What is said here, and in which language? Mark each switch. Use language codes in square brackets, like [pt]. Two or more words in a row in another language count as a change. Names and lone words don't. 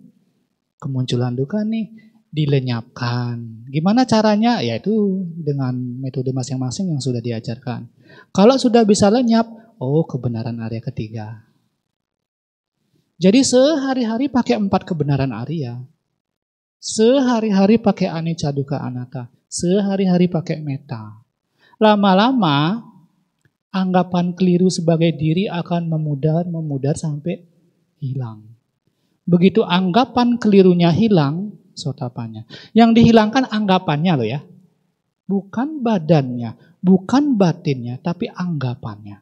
[id] Kemunculan duka nih, dilenyapkan. Gimana caranya? Yaitu dengan metode masing-masing yang sudah diajarkan. Kalau sudah bisa lenyap, kebenaran area ketiga. Jadi sehari-hari pakai 4 kebenaran Arya. Sehari-hari pakai [pi] anicca dukkha anatta. [id] Sehari-hari pakai metta. Lama-lama anggapan keliru sebagai diri akan memudar sampai hilang. Begitu anggapan kelirunya hilang, sotapannya. Yang dihilangkan anggapannya loh ya. Bukan badannya, bukan batinnya, tapi anggapannya.